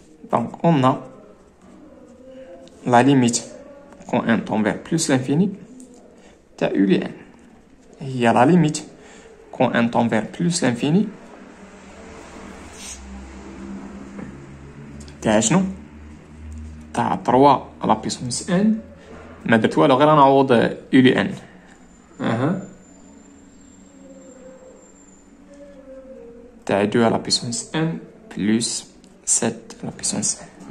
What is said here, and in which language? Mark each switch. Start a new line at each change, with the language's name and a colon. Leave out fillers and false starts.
French: Donc on a la limite quand n tend vers plus l'infini تاع u لي n هي la limite quand n tend vers plus l'infini تاع
Arabic: شنو؟ تاع 3 على
French: puissance n.
Arabic: ما درت والو غير نعوض u لي n. تاع 2 على
French: puissance n plus 7 على puissance n.